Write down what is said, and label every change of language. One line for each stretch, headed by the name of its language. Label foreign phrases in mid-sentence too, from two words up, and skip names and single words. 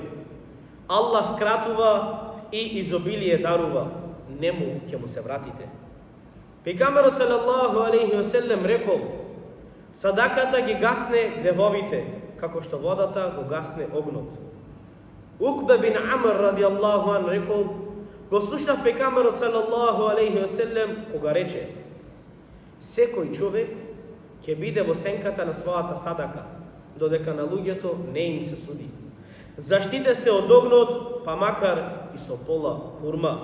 Macedonian: Аллах скратува и изобилие дарува, нему ќе му се вратите. Пегамберот
Arabic: صلى الله عليه وسلم
Macedonian: рекол: садаката ги гасне гревовите, како што водата го гасне огнот. Укбе бин Амр
Arabic: رضي الله عنه
Macedonian: рекол: го слушнав пегамберот
Arabic: صلى الله عليه وسلم
Macedonian: кога рече: секој човек ќе биде во сенката на својата садака, додека на луѓето не им се суди. Заштите се од огнот, па макар и со пола хурма.